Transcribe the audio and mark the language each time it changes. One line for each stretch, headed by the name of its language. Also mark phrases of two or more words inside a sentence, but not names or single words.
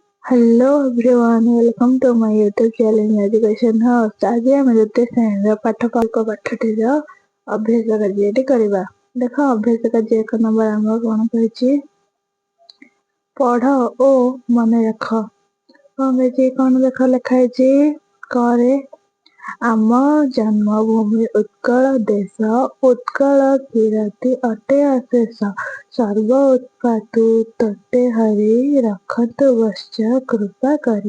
English: Hello everyone, welcome to my YouTube channel Education House।
Odia: आज ଆମେ ଦ୍ୱିତୀୟ ଶ୍ରେଣୀର ପାଠଟିର ଅଭ୍ୟାସ କାର୍ଯ୍ୟଟି କରିବା। ଦେଖ ଅଭ୍ୟାସ କାର୍ଯ୍ୟ 1 ନମ୍ବର ଆମର କଣ କହିଛି, ପଢ ଓ ମନେ ରଖ। କଣ କହିଛି, କଣ ଦେଖ ଲେଖା ହେଇଛି, କରେ ଆମ ଜନ୍ମଭୂମି ଉତ୍କଳ ଦେଶ, ଉତ୍କଳ କିରତି ଅଟେ ଅଶେଷ, ସର୍ବ ଉତ୍ପାତୁ ତୋଟେ ହରି, ରଖନ୍ତୁ ବଶ୍ଚ କୃପା କରି।